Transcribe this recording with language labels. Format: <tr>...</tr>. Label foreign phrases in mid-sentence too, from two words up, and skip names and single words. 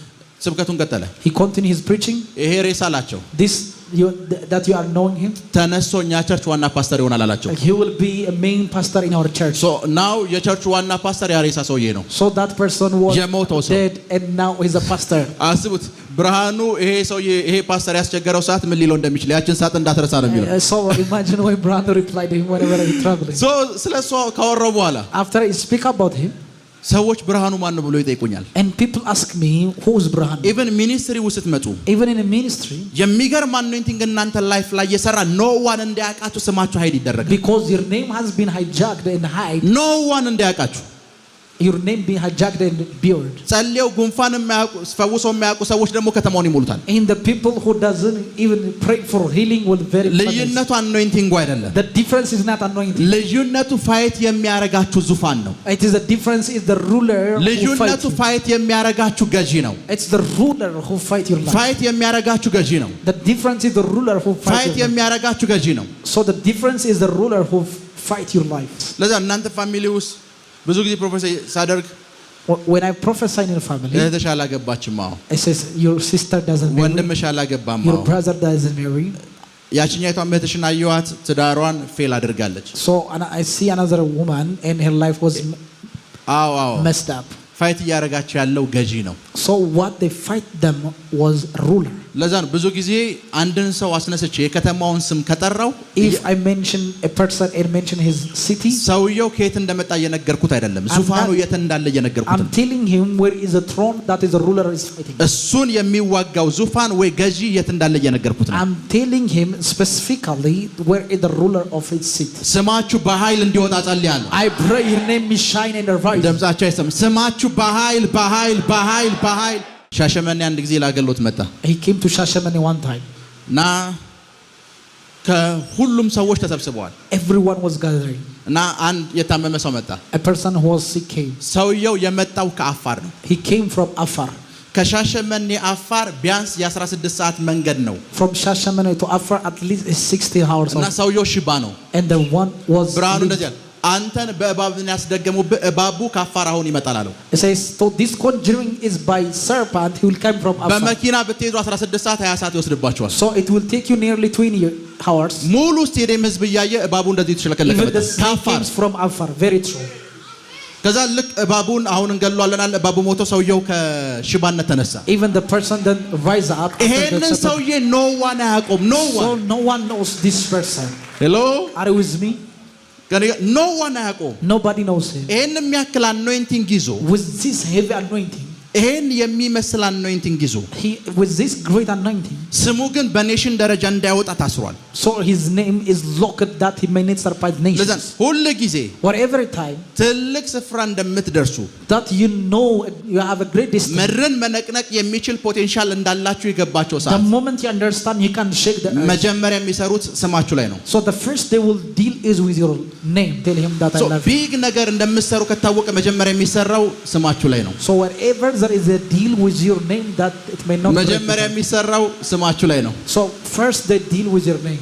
<am>ስብከቱን ቀጠለ።</am> <en>He continued his preaching.</en> <am>ይሄ ሬሳ አላቸው</am> <en>This that you are knowing him,</en> <am>ተነስቶ እኛ ቸርች ዋና ፓስተር ይሆናል አላቸው።</am> <en>he will be a main pastor in our church. so now</en> <am>የቸርቹ ዋና ፓስተር ያ ሬሳ ሰውዬ ነው።</am> <en>So that person was</en> <am>የሞተው ሰው።</am> <en>dead and now he's a pastor.</en> <am>አስቡት ብርሃኑ ይሄ ሰውዬ ይሄ ፓስተር ያስቸገረው ሰዓት ምን ሊለው እንደሚችል ያችን ሰዓት እንዳትረሳ ነው የሚለው።</am> <en>So imagine when Brother replied to him whenever he traveling.</en> <am>ሶ ስለሱ ካወራው በኋላ</am> <en>After I speak about him,</en> <am>ሰዎች ብርሃኑ ማን ነው ብሎ ይጠይቁኛል።</am> <en>And people ask me, who is Brahanu? even ministry</en> <am>ውስጥ ስትመጡ</am> <en>Even in a ministry,</en> <am>የሚገርም አኖይንቲንግ እናንተ ላይፍ ላይ የሰራ</am> <en>no one</en> <am>እንዲያውቃችሁ ስማችሁ ሃይድ ይደረጋል።</am> <en>because your name has been hijacked and hide, no one</en> <am>እንዲያውቃችሁ</am> <en>your name being hijacked and buried.</en> <am>ጸልየው ጉንፋን የሚያውቁ ፈውሰው የሚያውቁ ሰዎች ደግሞ ከተማውን ይሞሉታል።</am> <en>In the people who doesn't even pray for healing will very famous.</en> <am>ልዩነቱ አኖይንቲንግ አይደለም።</am> <en>The difference is not anointing.</en> <am>ልዩነቱ ፋይት የሚያረጋችሁ ዙፋን ነው።</am> <en>It is the difference is the ruler who</en> <am>ልዩነቱ</am> <en>fight you.</en> <am>ፋይት የሚያረጋችሁ ገዢ ነው።</am> <en>It's the ruler who fight your life.</en> <am>ፋይት የሚያረጋችሁ ገዢ ነው።</am> <en>The difference is the ruler who fight ፋይት your life.</en> <am>የሚያረጋችሁ ገዢ ነው።</am> <en>So the difference is the ruler who fight your life.</en> <am>ለዛ እናንተ ፋሚሊ ውስጥ ብዙ ጊዜ ፕሮፌሰር ሳደርግ</am> <en>When I prophesy in your family,</en> <am>እህትሽ አላገባችም፣ አዎ</am> <en>it says your sister doesn't marry,</en> <am>ወንድምሽ አላገባም፣</am> <en>your</en> <am>አዎ</am> <en>brother doesn't marry.</en> <am>ያቺኛይቷን እህትሽን አየኋት፣ ትዳሯን ፌል አድርጋለች።</am> <en>So I see another woman and her life was</en> <am>አዎ አዎ</am> <en>messed up.</en> <am>ፋይት እያረጋቸው ያለው ገዢ ነው።</am> <en>So what they fight them was ruler.</en> <am>ለዛ ነው ብዙ ጊዜ አንድን ሰው አስነስቼ የከተማውን ስም ከጠራው</am> <en>If I mention a person and mention his city,</en> <am>ሰውየው ከየት እንደመጣ እየነገርኩት አይደለም፣ ዙፋኑ የት እንዳለ እየነገርኩት</am> <en>I'm</en> <am>ነው።</am> <en>telling him where is the throne that is the ruler is fighting.</en> <am>እሱን የሚዋጋው ዙፋን ወይ ገዢ የት እንዳለ እየነገርኩት ነው።</am> <en>I'm telling him specifically where is the ruler of his seat.</en> <am>ስማችሁ በኃይል እንዲወጣ ጸልያለሁ።</am> <en>I pray your name may shine and arise.</en> <am>ድምጻችሁ አይሰማም። ስማችሁ በኃይል በኃይል በኃይል በኃይል ሻሸመኔ አንድ ጊዜ ላገሎት መጣ</am> <en>He came to Shashamane one time.</en> <am>እና ከሁሉም ሰዎች ተሰብስበዋል</am> <en>Everyone was gathering.</en> <am>እና አንድ የታመመ ሰው መጣ።</am> <en>A person who was sick came.</en> <am>ሰውየው የመጣው ከአፋር ነው።</am> <en>He came from Afar.</en> <am>ከሻሸመኔ አፋር ቢያንስ የ16 ሰዓት መንገድ ነው።</am> <en>From Shashamane to Afar at least 16 hours.</en> <am>እና ሰውየው ሽባ ነው።</am> <en>And the one was</en> <am>ብርሃኑ እንደዚህ ያለ አንተን በእባብ ያስደገሙብህ እባቡ ከአፋር አሁን ይመጣል አለው።</am> <en>It says, so this conjuring is by serpent, he will come from Afar.</en> <am>በመኪና ብትሄዱ 16 ሰዓት 20 ሰዓት ይወስድባችኋል።</am> <en>So it will take you nearly 20 hours.</en> <am>ሙሉ ስቴዲየም ህዝብ እያየ እባቡ እንደዚህ ተሽለከለከ</am> <en>Even the</en> <am>መጣ</am> <en>snake</en> <am>ከአፋር።</am> <en>comes from Afar. Very true.</en> <am>ከዛ ልክ እባቡን አሁን እንገለዋለናል እባቡ ሞቶ ሰውየው ከሽባነት ተነሳ።</am> <en>Even the person then rise up. after the</en> <am>ይሄንን</am> <en>serpent.</en> <am>ሰውዬ</am> <en>no one</en> <am>አያውቁም። ኖ</am> <en>So ዋን no one knows this person. ሄሎ Are you with me? no one</en> <am>አያውቁም።</am> <en>Nobody knows him.</en> <am>ይሄን የሚያክል አኖይንቲንግ ይዞ</am> <en>With this heavy anointing,</en> <am>ይሄን የሚመስል አኖይንቲንግ ይዞ</am> <en>with this great anointing,</en> <am>ስሙ ግን በኔሽን ደረጃ እንዳይወጣ ታስሯል።</am> <en>so his name is locked that he may not surprise</en> <am>ለዛ</am> <en>nations.</en> <am>ሁሉ ጊዜ</am> <en>Whatever time</en> <am>ትልቅ ስፍራ እንደምትደርሱ</am> <en>that you know you have a great destiny,</en> <am>ምድርን መነቅነቅ የሚችል ፖቴንሻል እንዳላችሁ የገባቸው</am> <en>the</en> <am>ሰዓት</am> <en>moment you understand you can shake the earth.</en> <am>መጀመሪያ የሚሰሩት ስማችሁ ላይ ነው።</am> <en>So the first they will deal is with your name. Tell him that I love you.</en> <am>ቢግ ነገር እንደምትሰሩ ከታወቀ መጀመሪያ የሚሰራው ስማችሁ ላይ ነው።</am> <en>So wherever there is a deal with your name that it may not break</en> <am>መጀመሪያ</am> <en>it.</en> <am>የሚሰራው ስማችሁ ላይ ነው።</am> <en>So first they deal with your name.</en>